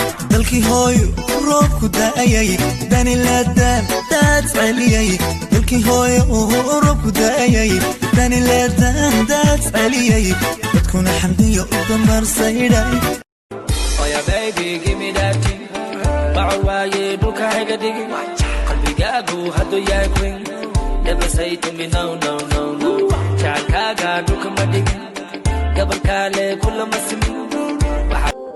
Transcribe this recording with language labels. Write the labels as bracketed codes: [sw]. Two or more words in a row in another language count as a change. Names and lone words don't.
[so] Dalkii hooyo, roobku da'ayay, dani la daan, daad celiyay. Dalkii hooyo, roobku da'ayay, dani la daan, daad celiyay. Dadkuna xamdiyo u dambaar saydhay. [en] Oh yeah, baby, give me that thing. [so] Baco waaye, dhulka ha iga dhigin. Qalbigaagu hadduu yahay queen. [en] Never say to me no, no, no, no. [so] Jacaylkaaga dhulka ma dhigin. Gabar kale kulama simin. Waxa-